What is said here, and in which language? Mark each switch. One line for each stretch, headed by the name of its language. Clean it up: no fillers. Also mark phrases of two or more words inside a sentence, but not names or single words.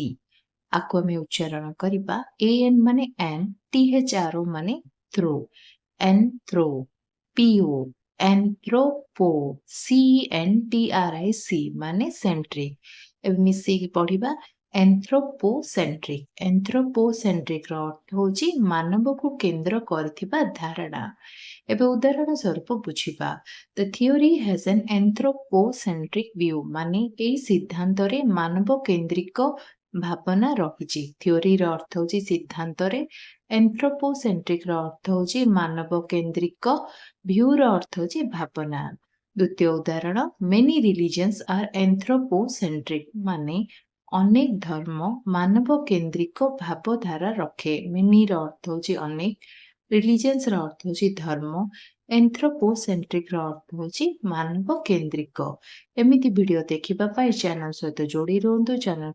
Odia: ଆକୁ ଆମେ ଉଚ୍ଚାରଣ କରିବା। AN ମାନେ AN, THRO ମାନେ throw, ANTHRO, PO, ANTHROPO, CENTRIC ମାନେ centric। ଏବେ ମିଶେଇକି ପଢିବା anthropocentric। anthropocentric ର ଅର୍ଥ ହେଉଛି ମାନବକୁ କେନ୍ଦ୍ର କରିଥିବା ଧାରଣା। ଏବେ ଉଦାହରଣ ସ୍ୱରୂପ ବୁଝିବା।
English: The theory has an anthropocentric view
Odia: ମାନେ ଏହି ସିଦ୍ଧାନ୍ତରେ ମାନବ କେନ୍ଦ୍ରିକ ଭାବନା ରହିଛି। ଥିଓରିର ଅର୍ଥ ହେଉଛି ସିଦ୍ଧାନ୍ତରେ, anthropocentric ର ଅର୍ଥ ହେଉଛି ମାନବ କେନ୍ଦ୍ରିକ, ଭ୍ୟୁର ଅର୍ଥ ହେଉଛି ଭାବନା। ଦ୍ୱିତୀୟ ଉଦାହରଣ,
English: many religions are anthropocentric
Odia: ମାନେ ଅନେକ ଧର୍ମ ମାନବ କେନ୍ଦ୍ରିକ ଭାବଧାରା ରଖେ। many ର ଅର୍ଥ ହେଉଛି ଅନେକ, religions ର ଅର୍ଥ ହେଉଛି ଧର୍ମ, anthropocentric ର ଅର୍ଥ ହେଉଛି ମାନବ କେନ୍ଦ୍ରିକ। ଏମିତି ଭିଡ଼ିଓ ଦେଖିବା ପାଇଁ ଚ୍ୟାନେଲ ସହିତ ଯୋଡ଼ି ରୁହନ୍ତୁ।